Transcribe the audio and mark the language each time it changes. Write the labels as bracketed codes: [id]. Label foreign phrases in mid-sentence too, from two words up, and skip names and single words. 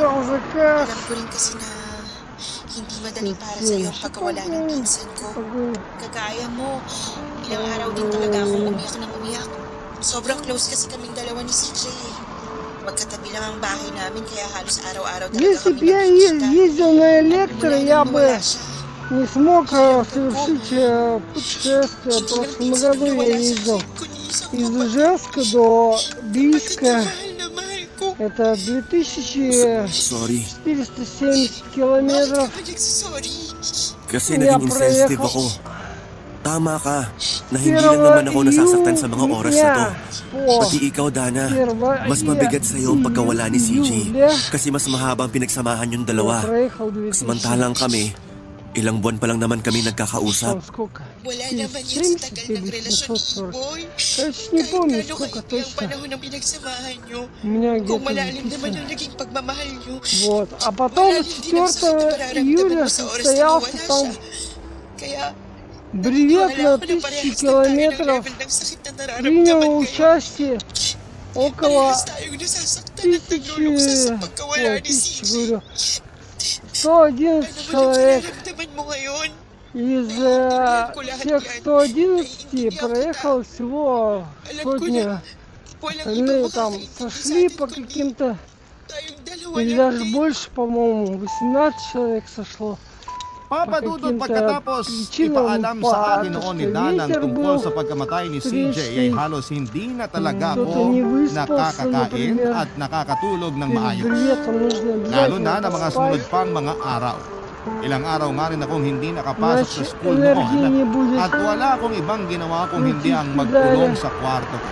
[tl] Alam ko rin kasi na hindi madali para sa'yo ang pagkawala ng pinsan ko. Kagaya mo, ilang araw din talaga akong umiyak ng umiyak. Sobrang close kasi kaming dalawa ni CJ. Magkatabi lang ang bahay namin kaya halos araw-araw talaga [ru] Если бы я ездил на электро, я бы не смог совершить путешествие. В прошлом году я ездил из Ижевска до Бийска. Это 2470 [tl] Sorry. [ru] километров. [tl] Bakit ka ba nagsasorry? Kasi Kaya naging insensitive preko. ako. Tama ka, na hindi lang naman ako nasasaktan sa mga oras na to. Pati ikaw, Dana, mas mabigat sa'yo ang pagkawala ni CJ. Kasi mas mahabang pinagsamahan yung dalawa. Samantalang kami, ilang buwan pa lang naman kami nagkakausap. Wala naman yan sa tagal ng relasyon ni Boy. [ru] Не [tl] Kahit [ru] помню, [tl] gaano [ru] сколько [tl] kahindi ang [ru] точно. [tl] panahon ng pinagsamahan nyo. [ru] У меня [tl] Kung [ru] где-то [tl] malalim naman [ru] записано. [tl] yung naging pagmamahal nyo. [ru] Вот. А потом [tl] Malalim din ang [ru] 4 июля состоялся там [tl] Kaya, [ru] бревет на 1000 километров. Приняло участие около [tl] parehas tayong nasasaktan at nagluluksa sa pagkawala ni CJ. [ru] говорю, 111 человек. [tl] Nararamdaman mo ngayon? [ru] Из тех 111 проехал всего сотня. Остальные там сошли по каким-то, или даже больше, по-моему, 18 человек сошло. [tl] Papa Dudut, pagkatapos ipaalam sa akin noon ni Danan tungkol sa pagkamatay ni CJ ay halos hindi na talaga ako nakakakain at nakakatulog ng maayos. Lalo na ng mga sunod pang mga araw. Ilang araw nga rin akong hindi nakapasok sa school noon at wala akong ibang ginawa kung hindi ang magkulong sa kwarto ko.